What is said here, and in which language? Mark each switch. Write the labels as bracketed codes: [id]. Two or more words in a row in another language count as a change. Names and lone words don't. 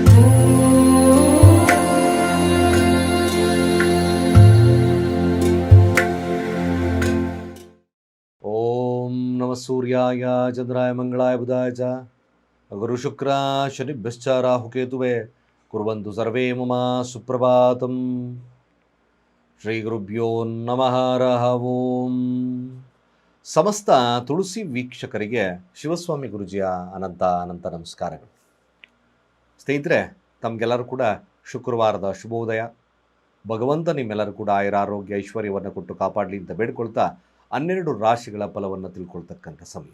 [sa] ಓಂ ನಮಃ ಸೂರ್ಯಾಯ ಚಂದ್ರಾಯ ಮಂಗಳಾಯ ಬುಧಾಯ ಚ ಗುರು ಶುಕ್ರ ಶನಿಭ್ಯಶ್ಚ ರಾಹುಕೇತುವೆ ಕುರ್ವಂತು ಸರ್ವೇ ಮಮ ಸುಪ್ರಭಾತಂ. ಶ್ರೀ ಗುರುಭ್ಯೋ ನಮಃ ಹರಃ ಓಂ. [kn] ಸಮಸ್ತ ತುಳಸಿ ವೀಕ್ಷಕರಿಗೆ ಶಿವಸ್ವಾಮಿ ಗುರುಜಿಯ ಅನಂತ ಅನಂತ ನಮಸ್ಕಾರಗಳು. ಸ್ನೇಹಿತರೆ, ತಮಗೆಲ್ಲರೂ ಕೂಡ ಶುಕ್ರವಾರದ ಶುಭೋದಯ. ಭಗವಂತ ನಿಮ್ಮೆಲ್ಲರೂ ಕೂಡ ಆಯುರಾರೋಗ್ಯ ಐಶ್ವರ್ಯವನ್ನು ಕೊಟ್ಟು ಕಾಪಾಡಲಿ ಅಂತ ಬೇಡ್ಕೊಳ್ತಾ 12 ರಾಶಿಗಳ ಫಲವನ್ನು ತಿಳ್ಕೊಳ್ತಕ್ಕಂಥ ಸಮಯ.